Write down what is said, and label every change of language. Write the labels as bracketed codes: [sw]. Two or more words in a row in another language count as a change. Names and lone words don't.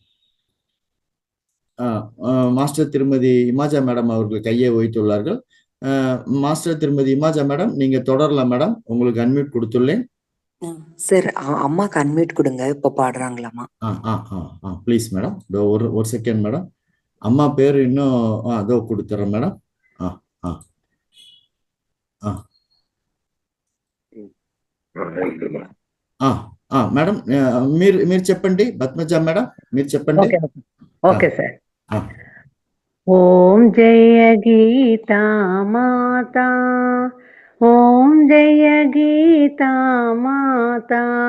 [ta] மாஸ்டர் திருமதி இமாஜா மேடம் அவர்கள் கையை வைத்துள்ளார்கள். மாஸ்டர் திருமதி இமாஜா மேடம், நீங்க தொடரலாம் மேடம். உங்களுக்கு அன்மியூட் கொடுத்துள்ளேன். சார், அம்மாக்கு அன்மியூட் கொடுங்க. இப்ப பாடுறாங்களாமா? [en] please madam. [ta] ஒரு [en] second madam. [ta] அம்மா பேர் இன்னும் அதோ கொடுத்துறேன் மேடம். [te] మేడం మీరు చెప్పండి. పద్మజ మేడం మీరు చెప్పండి. [en] okay sir. [te] ఓం జయ గీతా మాతా, ఓం జయ గీతా మాతా.